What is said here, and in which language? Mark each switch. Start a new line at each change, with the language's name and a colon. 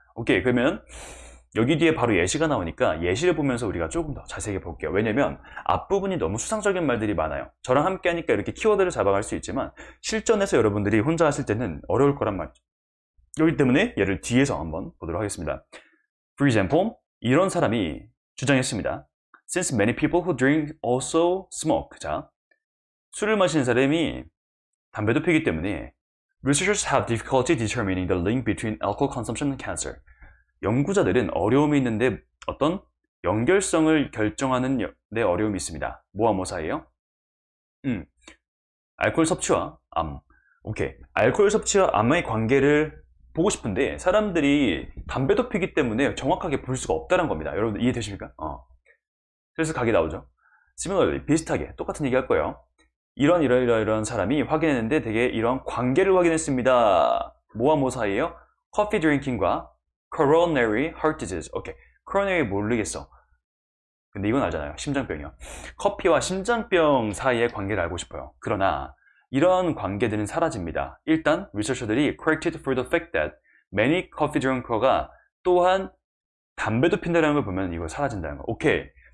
Korean: 오케이, 그러면 여기 뒤에 바로 예시가 나오니까 예시를 보면서 우리가 조금 더 자세하게 볼게요. 왜냐면 앞부분이 너무 수상적인 말들이 많아요. 저랑 함께 하니까 이렇게 키워드를 잡아갈 수 있지만 실전에서 여러분들이 혼자 하실 때는 어려울 거란 말이죠. 그렇기 때문에 얘를 뒤에서 한번 보도록 하겠습니다.
English: For example,
Korean: 이런 사람이 주장했습니다.
English: Since many people who drink also smoke.
Korean: 자, 술을 마시는 사람이 담배도 피기 때문에
English: Researchers have difficulty determining the link between alcohol consumption and cancer.
Korean: 연구자들은 어려움이 있는데 어떤 연결성을 결정하는 데 어려움이 있습니다. 뭐와 뭐 사이에요? 알코올 섭취와 암. 오케이. 알코올 섭취와 암의 관계를 보고 싶은데 사람들이 담배도 피기 때문에 정확하게 볼 수가 없다는 겁니다. 여러분 이해되십니까? 그래서 각이 나오죠. Similarly, 비슷하게 똑같은 얘기 할 거예요. 이런 사람이 확인했는데 되게 이런 관계를 확인했습니다. 뭐와 뭐 사이에요? 커피 드링킹과 coronary heart disease. 오케이. coronary 모르겠어. 근데 이건 알잖아요. 심장병이요. 커피와 심장병 사이의 관계를 알고 싶어요. 그러나 이런 관계들은 사라집니다. 일단 리서처들이
English: corrected for the fact that many coffee drinker
Korean: 가 또한 담배도 핀다는 걸 보면 이거 사라진다는 거. 오케이.